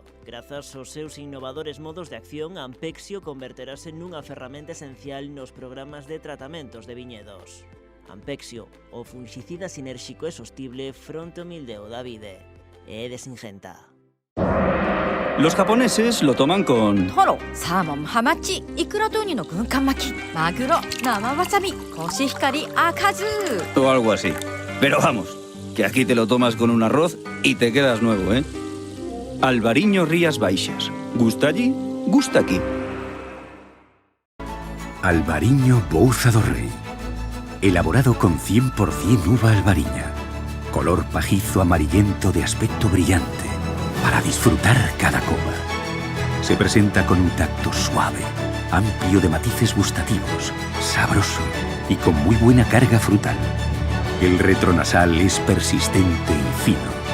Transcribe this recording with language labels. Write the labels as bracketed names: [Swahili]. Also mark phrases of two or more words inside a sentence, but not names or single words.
[Galician] Grazas aos seus innovadores modos de acción, Ampexio converterase nunha ferramenta esencial nos programas de tratamentos de viñedos. Ampexio, o fungicida sinérxico e sostible fronte ao mildeu da vide. É de Singenta. [Spanish] Los japoneses lo toman con... [Japanese] トロ、サーモン、ハマチ、イクラとウニの軍艦巻き、マグロ、生わさび、コシヒカリ、赤酢 [Spanish] o algo así. Pero vamos, que aquí te lo tomas con un arroz y te quedas nuevo, ¿eh? Albariño Rías Baixas. Gusta allí, gusta aquí. Albariño Bouza do Rei. Elaborado con 100% uva albariña. Color pajizo amarillento de aspecto brillante. Para disfrutar cada copa. Se presenta con un tacto suave, amplio de matices gustativos, sabroso y con muy buena carga frutal. El retronasal es persistente y fino.